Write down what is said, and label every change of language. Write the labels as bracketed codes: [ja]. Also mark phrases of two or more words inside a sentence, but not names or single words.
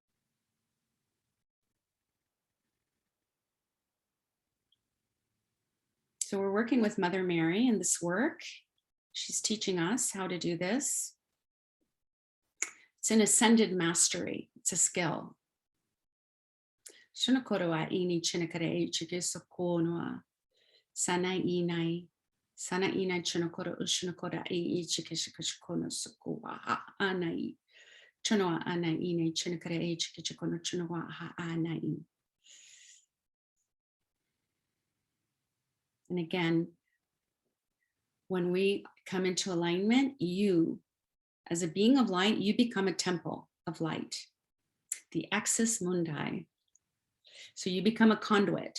[en] So we're working with Mother Mary in this work. She's teaching us how to do this. It's an ascended mastery. It's a skill. Sana inai chunokoro ushunokora e chikishikono sukuwa anai. Chunoa anai ine chinakare e chikishikono chunoa anai. And again, when we come into alignment, you, as a being of light, you become a temple of light, the axis mundi. So you become a conduit.